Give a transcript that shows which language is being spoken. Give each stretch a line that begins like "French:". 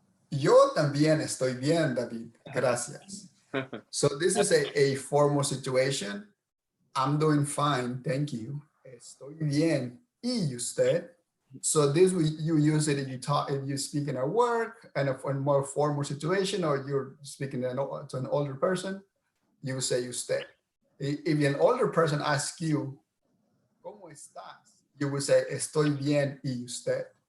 Spanish: Yo también estoy bien, David. Gracias.
English: So this is a formal situation. I'm doing fine, thank you.
Spanish: Estoy bien. ¿Y usted?
English: So this you use it if you speak in a work and a more formal situation, or you're speaking to an older person, you would say usted. If an older person asks you,
Spanish: ¿Cómo estás?
English: You would say
Spanish: estoy bien y usted.